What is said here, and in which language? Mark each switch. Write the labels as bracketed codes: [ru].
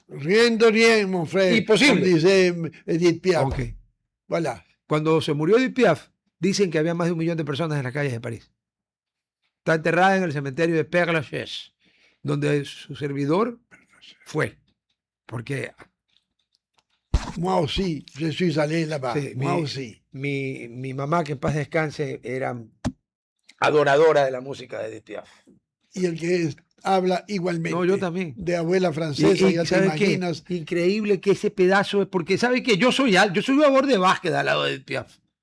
[fr] Rien de rien, mon frère. [es] Imposible. Dice Edith Piaf. Okay. [fr] Voilà. [es] Cuando se murió Edith Piaf, dicen que había más de 1 millón de personas en las calles de París. Está enterrada en el cementerio de Père Lachaise, donde su servidor fue. Porque... [fr] Moi aussi, je suis allé là-bas. [es] Sí, [fr] Moi aussi. [es] Mi mamá, que en paz descanse, era adoradora de la música de Edith Piaf. Y el que habla igualmente. No, yo también. De abuela francesa, ya te imaginas. Qué? Increíble que ese pedazo, porque ¿sabe qué? Yo soy jugador de básquet al lado de Edith Piaf.